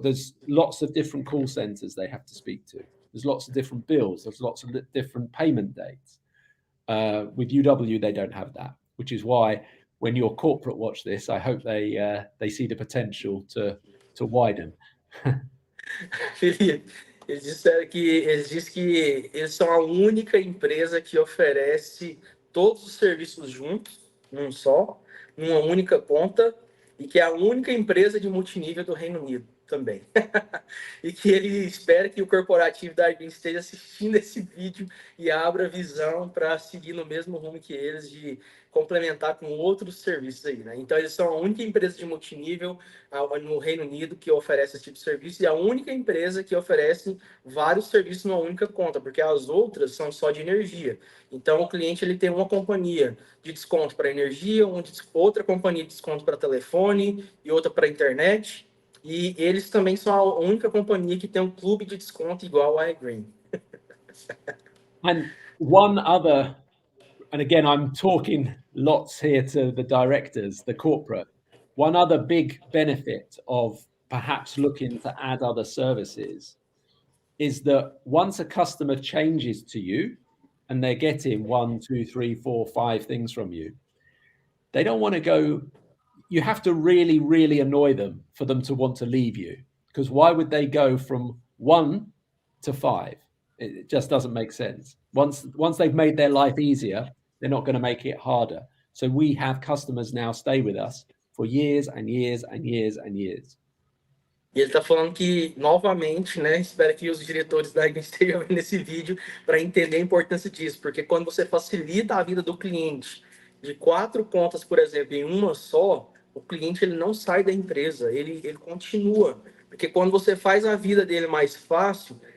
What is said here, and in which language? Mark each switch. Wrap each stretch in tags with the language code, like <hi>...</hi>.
<en>There's lots of different call centers they have to speak to. There's lots of different bills. There's lots of different payment dates. With UW, they don't have that, which is why when your corporate watch this, I hope they see the potential to widen.</en> <pt>Felipe, eles dizem que eles são a única empresa que oferece todos os serviços juntos, num só, numa única ponta, e que é a única empresa de multinível do Reino Unido também. E que ele espera que o corporativo da Linden esteja assistindo esse vídeo e abra visão para seguir no mesmo rumo que eles, de complementar com outros serviços aí, né? Então, eles são a única empresa de multinível no Reino Unido que oferece esse tipo de serviço e a única empresa que oferece vários serviços numa única conta, porque as outras são só de energia. Então, o cliente ele tem uma companhia de desconto para energia, outra companhia de desconto para telefone e outra para internet. E eles também são a única companhia que tem um clube de desconto igual a iGreen.</pt> <en>And one other, and again, I'm talking lots here to the directors, the corporate. One other big benefit of perhaps looking to add other services is that once a customer changes to you and they're getting 1, 2, 3, 4, 5 things from you, they don't want to go. You have to really, really annoy them for them to want to leave you. Because why would they go from 1 to 5? It just doesn't make sense. Once they've made their life easier, they're not going to make it harder. So we have customers now stay with us for years and years and years and years.</en> <pt>E ele está falando que, novamente, né, espero que os diretores da Linden estejam vendo esse vídeo para entender a importância disso, porque quando você facilita a vida do cliente de 4 contas, por exemplo, em uma só, o cliente ele não sai da empresa, ele continua. Porque quando você faz a vida dele mais fácil,</pt>